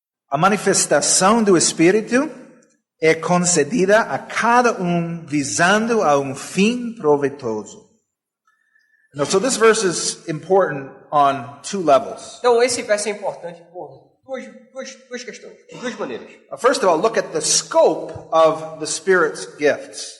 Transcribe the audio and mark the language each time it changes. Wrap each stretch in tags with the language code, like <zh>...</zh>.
<pt>A manifestação do Espírito é concedida a cada visando a fim proveitoso.</pt> <en>Now, so this verse is important on two levels.</en> <pt>Então, esse verso é importante por duas questões, de duas maneiras.</pt> <en>First of all, look at the scope of the Spirit's gifts.</en>